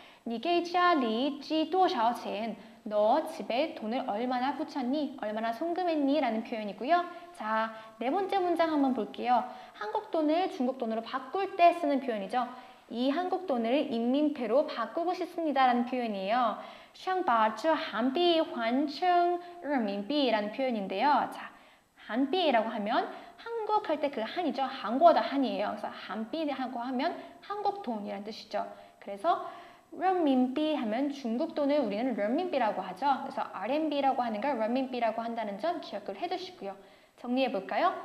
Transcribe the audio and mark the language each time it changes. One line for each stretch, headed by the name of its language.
Chinese: 你给家里寄多少钱?
Korean: 너 집에 돈을 얼마나 붙였니? 얼마나 송금했니? 라는 표현이고요. 자, 네 번째 문장 한번 볼게요. 한국 돈을 중국 돈으로 바꿀 때 쓰는 표현이죠. 이 한국 돈을 인민폐로 바꾸고 싶습니다 라는 표현이에요.
Chinese: 想把这韩币换成人民币
Korean: 라는 표현인데요. 자, 한비라고 하면 한국 할 때 그 한이죠. 한국어도 한이에요. 그래서 한비라고 하면 한국 돈이라는 뜻이죠. 그래서 renminbi 하면 중국 돈을 우리는 renminbi라고 하죠. 그래서 RMB라고 하는 걸 renminbi라고 한다는 점 기억을 해두시고요. 정리해 볼까요?